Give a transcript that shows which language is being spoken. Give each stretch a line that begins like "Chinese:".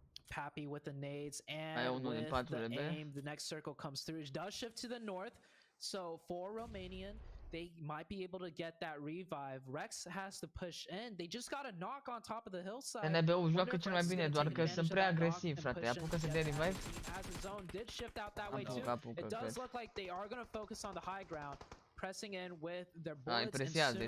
English: Pappy with the nades and with the aim. The next circle comes through. It does shift to the north. So for Romanian, they might be able to get that revive. Rex has to push in. They just got a knock on top of the hillside.
Romanian: TNB-ul joacă cel mai bine, doar că sunt prea agresivi, frate. Apucă-se de revive.
English: As the zone did shift out that way too. It does look like they are going to focus on the high ground. Pressing in with their bullets and soon